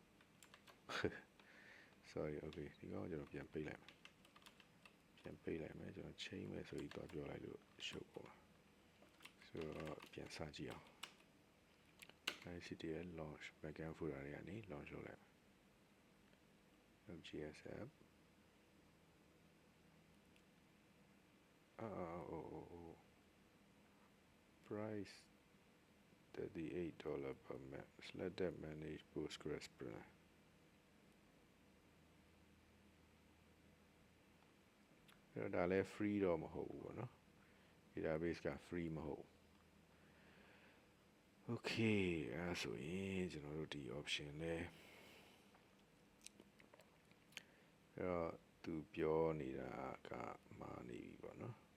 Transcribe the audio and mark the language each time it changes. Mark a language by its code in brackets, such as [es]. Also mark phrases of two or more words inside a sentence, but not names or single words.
[en] sorry okay [my] ဒီကောင်ကျွန်တော်ပြန်ပိတ်လိုက်မယ်ပြန်ပိတ်လိုက်မယ်ကျွန်တော် change မယ်ဆိုပြီးတော့ပြောလိုက်လို့ရှုပ်ပေါ်ဆိုတော့ပြန်စကြည့်အောင် [en] ICTL launch backend folder [my] တွေကနေ launch လုပ်လိုက်မယ် [en] GS app price $38 per month select that manage Postgres plan [my] ဒါလည်း free တော့မဟုတ်ဘူးပေါ့နော် database က free မဟုတ် okay အဲ့ဆိုရင်ကျွန်တော်တို့ဒီ option လဲ အဲ့တော့သူပြောနေတာကမှားနေပြီပေါ့နော်